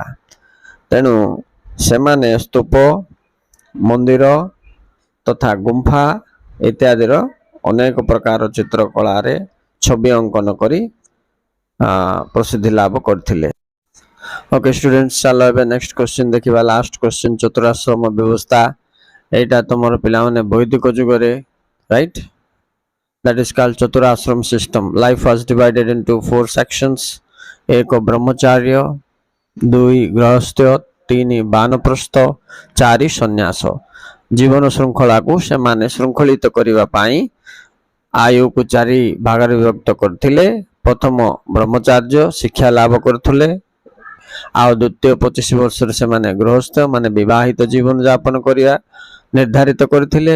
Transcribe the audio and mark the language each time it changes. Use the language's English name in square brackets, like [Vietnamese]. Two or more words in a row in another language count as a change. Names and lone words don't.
[Odia] ତେଣୁ ସେମାନେ ସ୍ତୂପ, ମନ୍ଦିର ତଥା ଗୁମ୍ଫା ଇତ୍ୟାଦିର ଅନେକ ପ୍ରକାର ଚିତ୍ରକଳାରେ ଛବି ଅଙ୍କନ କରି ପ୍ରସିଦ୍ଧି ଲାଭ କରିଥିଲେ। [English] okay students, [Odia] ଚାଲ ଏବେ [English] next question [Odia] ଦେଖିବା। [English] last question, [Odia] ଚତୁରାଶ୍ରମ ବ୍ୟବସ୍ଥା। ଏଇଟା ତୁମର ପିଲାମାନେ ବୈଦିକ ଯୁଗରେ, ରାଇଟ, [English] that is called chaturashram system. Life was divided into 4 sections. 1 brahmacharya, 2 grahastha, 3 ବାନପ୍ରସ୍ଥ, 4 ସନ୍ନ୍ୟାସ। [Odia] ଜୀବନ ଶୃଙ୍ଖଳାକୁ ସେମାନେ ଶୃଙ୍ଖଳିତ କରିବା ପାଇଁ ଆୟୁକୁ 4 ଭାଗରେ ବିଭକ୍ତ କରିଥିଲେ। ପ୍ରଥମ ବ୍ରହ୍ମଚାର୍ଯ୍ୟ ଶିକ୍ଷା ଲାଭ କରୁଥିଲେ, ଆଉ ଦ୍ୱିତୀୟ 25 ବର୍ଷରେ ସେମାନେ ଗୃହସ୍ଥ ମାନେ ବିବାହିତ ଜୀବନ ଯାପନ କରିବା ନିର୍ଦ୍ଧାରିତ କରିଥିଲେ।